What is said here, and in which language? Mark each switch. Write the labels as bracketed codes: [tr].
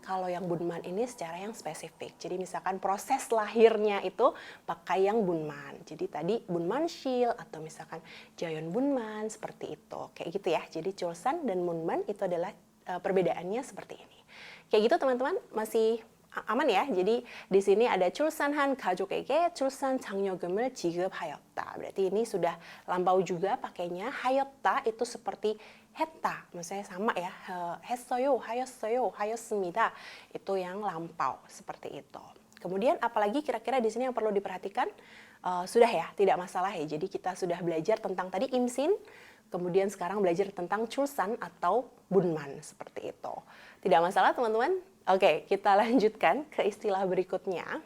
[id] Kalau yang bunman ini secara yang spesifik. Jadi misalkan proses lahirnya itu pakai yang bunman. Jadi tadi bunman shil atau misalkan jayon bunman seperti itu. Kayak gitu ya. Jadi chulsan dan bunman itu adalah perbedaannya seperti ini. Kayak gitu teman-teman, masih aman ya. Jadi di sini ada [ko] 출산한 가족에게 출산 장려금을 지급하였다. [id] Berarti ini sudah lampau juga pakainya. 하였다 itu seperti 했다, maksudnya sama ya. [ko] 했어요, 하였어요, 하였습니다. [id] Itu yang lampau seperti itu. Kemudian apalagi kira-kira di sini yang perlu diperhatikan? Sudah ya, tidak masalah ya. Jadi kita sudah belajar tentang tadi imsin, kemudian sekarang belajar tentang chulsan atau bunman seperti itu. Tidak masalah teman-teman? Oke, kita lanjutkan ke istilah berikutnya.